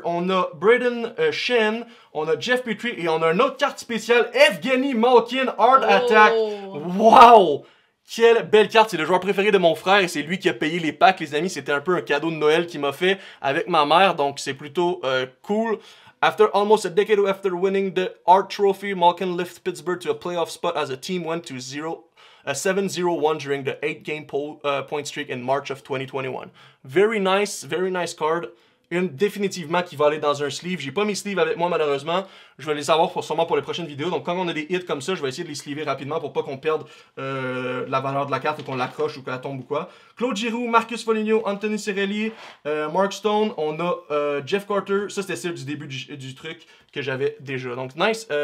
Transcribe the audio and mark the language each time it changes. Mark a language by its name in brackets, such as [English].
[French] On a Braden Shen. On a Jeff Petrie. Et on a une autre carte spéciale. Evgeny Malkin Hard Attack. Wow! Quelle belle carte. C'est le joueur préféré de mon frère. Et c'est lui qui a payé les packs, les amis. C'était un peu un cadeau de Noël qu'il m'a fait avec ma mère. Donc, c'est plutôt cool. [English] After almost a decade after winning the Hart Trophy, Malkin lifted Pittsburgh to a playoff spot as a team went to 7-0-1 during the 8-game point streak in March of 2021. Very nice card. [French] une définitivement qui va aller dans un sleeve. J'ai pas mes sleeves avec moi malheureusement. Je vais les avoir sûrement pour les prochaines vidéos. Donc quand on a des hits comme ça, je vais essayer de les sleever rapidement pour pas qu'on perde la valeur de la carte ou qu'on l'accroche ou qu'elle tombe ou quoi. Claude Giroux, Marcus Foligno, Anthony Cirelli, Mark Stone. On a Jeff Carter. Ça c'était celle du début du truc que j'avais déjà. Donc nice.